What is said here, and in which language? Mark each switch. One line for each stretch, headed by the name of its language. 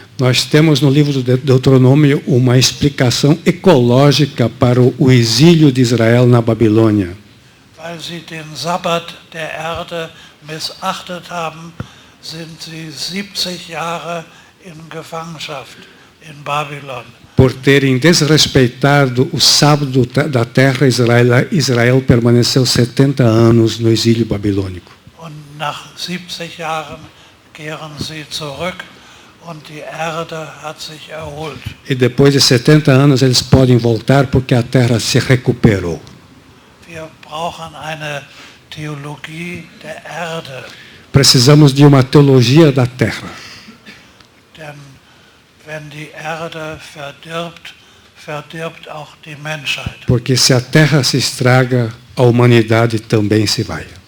Portuguese: Nós temos no livro do Deuteronômio uma explicação ecológica para o exílio de Israel na Babilônia.
German: Weil sie den Sabbat der Erde missachtet haben, sind sie 70 Jahre in Gefangenschaft in Babylon.
Portuguese: Por terem desrespeitado o sábado da terra, Israel permaneceu 70 anos no exílio babilônico.
German: Und nach 70 Jahren kehren sie zurück und die Erde hat sich erholt.
Portuguese: E depois de 70 anos eles podem voltar porque a terra se recuperou.
German: Wir brauchen eine Theologie der Erde.
Portuguese: Precisamos de uma teologia da terra.
German: Denn wenn die Erde verdirbt, verdirbt auch die Menschheit.
Portuguese: Porque se a terra se estraga, a humanidade também se vai.